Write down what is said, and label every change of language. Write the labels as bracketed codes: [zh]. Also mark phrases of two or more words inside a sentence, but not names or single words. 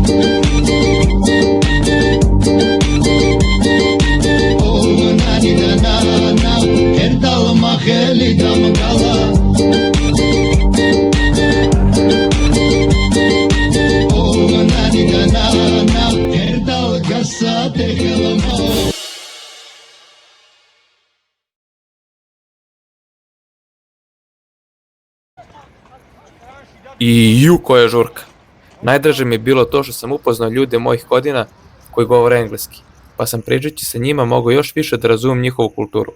[sr] oh nani nana erdal maheli damgala oh nani nana erdal gasate I koja žurka. Najdraže mi je bilo to što sam upoznao ljude mojih godina koji govore engleski, pa sam pričajući sa njima mogao još više da razumem njihovu kulturu.